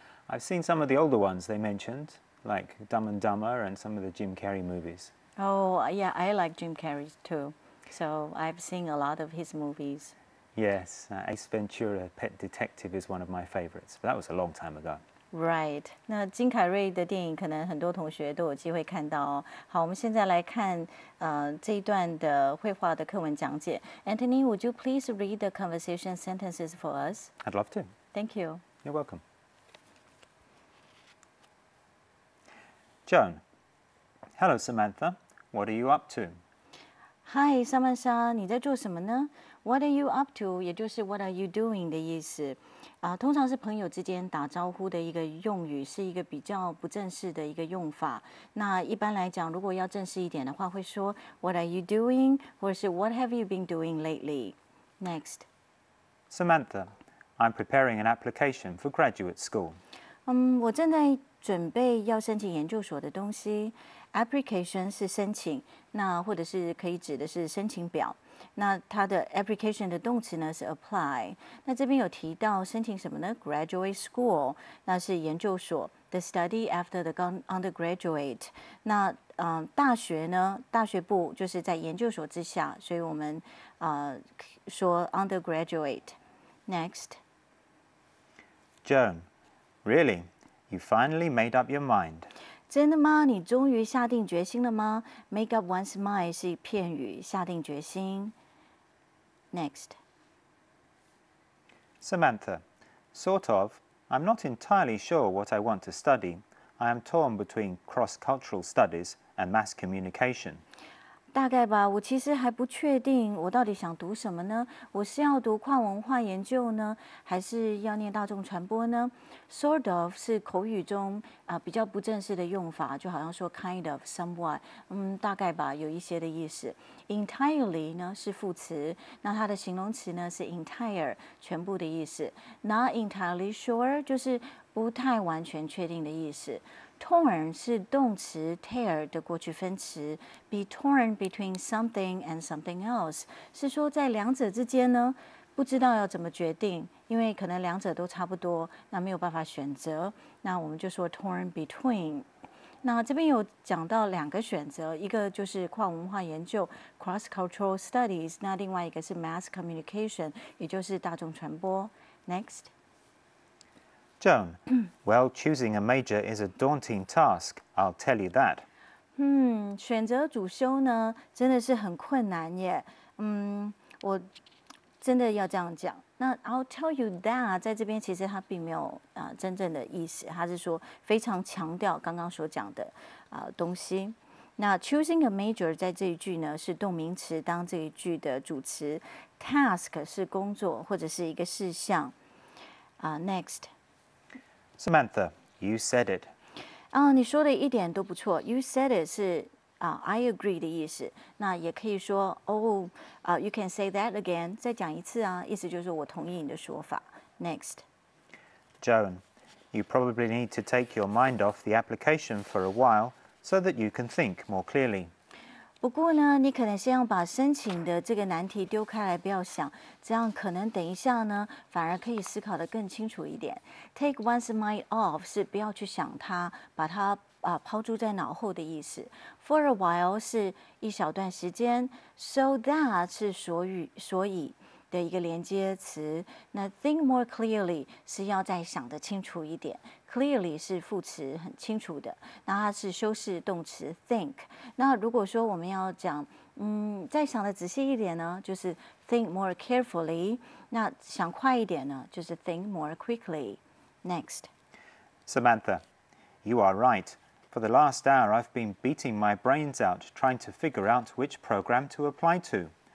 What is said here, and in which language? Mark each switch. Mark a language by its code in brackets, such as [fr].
[en] I've seen some of the older ones they mentioned, like Dumb and Dumber and some of the Jim Carrey movies. Oh, yeah, I like Jim Carrey too. So I've seen a lot of his movies. Yes, Ace Ventura, Pet Detective is one of my favorites, but that was a long time ago. [zh] Right，那金凯瑞的电影可能很多同学都有机会看到哦。好，我们现在来看这一段的绘画的课文讲解。 [en] Anthony, would you please read the conversation sentences for us? I'd love to. Thank you. You're welcome. Joan. Hello, Samantha. What are you up to? [zh] Hi, 萨曼莎，你在做什么呢？ [en] What are you up to？ [zh] 也就是 [en] What are you doing [zh] 的意思。通常是朋友之间打招呼的一个用语，是一个比较不正式的一个用法。那一般来讲，如果要正式一点的话，会说 [en] What are you doing？ [zh] 或者是 [en] What have you been doing lately？ Next. Samantha, I'm preparing an application for graduate school. [zh] 我正在准备要申请研究所的东西。 Application 是申请，那或者是可以指的是申请表。那它的 application 的动词呢是 apply。那这边有提到申请什么呢 ？Graduate school， 那是研究所。 [en] The study after the undergraduate。 [zh] 那大学呢，大学部就是在研究所之下，所以我们说 undergraduate。 [en] Next. Joan, really? You finally made up your mind. [zh] 真的吗？你终于下定决心了吗 ？ [en] Make up one's mind [zh] 是片语，下定决心。 [en] Next. Samantha, sort of. I'm not entirely sure what I want to study. I am torn between cross-cultural studies and mass communication. [zh] 大概吧，我其实还不确定我到底想读什么呢？我是要读跨文化研究呢，还是要念大众传播呢 ？ [en] Sort of [zh] 是口语中比较不正式的用法，就好像说 [en] kind of、 [zh] somewhat，大概吧，有一些的意思。 Entirely 呢是副词，那它的形容词呢是 entire， 全部的意思。 Not entirely sure 就是不太完全确定的意思。 Torn 是动词 tear 的过去分词 ， [en] be torn between something and something else [zh] 是说在两者之间呢，不知道要怎么决定，因为可能两者都差不多，那没有办法选择，那我们就说 [en] torn between。 [zh] 那这边有讲到两个选择，一个就是跨文化研究 （cross-cultural studies）， 那另外一个是 mass communication， 也就是大众传播。 [en] Next. Joan, well, choosing a major is a daunting task, I'll tell you that. [zh] 选择主修呢，真的是很困难耶。我真的要这样讲。那 [en] I'll tell you that [zh] 在这边其实它并没有真正的意思，它是说非常强调刚刚所讲的东西。那 [en] choosing a major [zh] 在这一句呢是动名词当这一句的主词 ，task 是工作或者是一个事项。 [en] Next. Samantha, you said it. [zh] 你说的一点都不错。 [en] You said it [zh] 是 [en] I agree [zh] 的意思。那也可以说 [en] you can say that again， [zh] 再讲一次啊，意思就是我同意你的说法。 [en] Next. Joan, you probably need to take your mind off the application for a while so that you can think more clearly. [zh] 不过呢，你可能先要把申请的这个难题丢开来，不要想，这样可能等一下呢，反而可以思考得更清楚一点。 Take one's mind off 是不要去想它，把它抛诸在脑后的意思。 For a while 是一小段时间 ， [en] so that [zh] 是所以的一个连接词。那 [en] think more clearly [zh] 是要再想得清楚一点。 Clearly 是副词，很清楚的。那它是修饰动词 think。那如果说我们要讲，再想的仔细一点呢，就是 [en] think more carefully。 [zh] 那想快一点呢，就是 [en] think more quickly。 Next. Samantha, you are right. For the last hour, I've been beating my brains out trying to figure out which program to apply to.